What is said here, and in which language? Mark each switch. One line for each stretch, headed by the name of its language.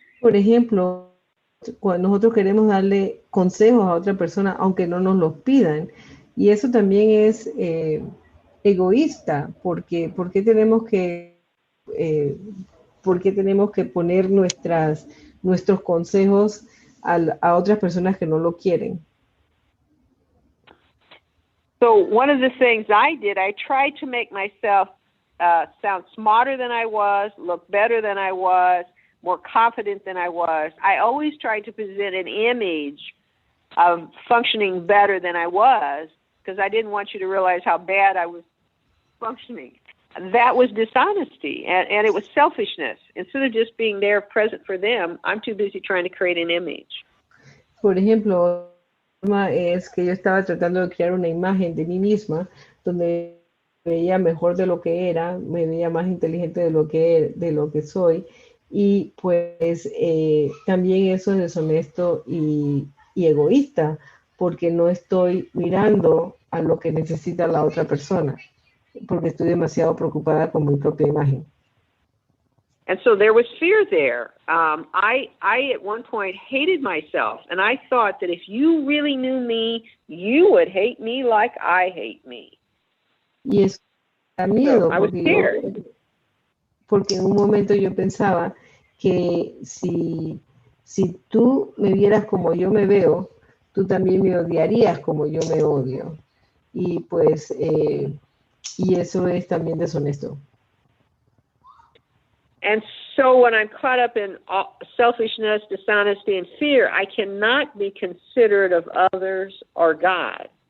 Spanish: Por ejemplo, cuando nosotros queremos darle consejos a otra persona, aunque no nos los pidan, y eso también es egoísta, porque tenemos que ¿por qué tenemos que poner nuestros consejos a otras personas que no lo quieren?
English: So one of the things I did, I tried to make myself sound smarter than I was, look better than I was, more confident than I was. I always tried to present an image of functioning better than I was, because I didn't want you to realize how bad I was functioning. That was dishonesty, and it was selfishness. Instead of just being there present for them, I'm too busy trying to create an image.
Spanish: Por ejemplo, es que yo estaba tratando de crear una imagen de mí misma donde me veía mejor de lo que era, me veía más inteligente de lo que soy, y pues también eso es deshonesto y egoísta, porque no estoy mirando a lo que necesita la otra persona, porque estoy demasiado preocupada con mi propia imagen.
English: And so there was fear there. I at one point hated myself, and I thought that if you really knew me, you would hate me like I hate me.
Spanish: Y eso da miedo,
English: So I was scared.
Spanish: Porque en un momento yo pensaba que si tú me vieras como yo me veo, tú también me odiarías como yo me odio. Y pues, y eso es también deshonesto.
English: And so when I'm caught up in selfishness, dishonesty, and fear, I cannot be considerate of others or God.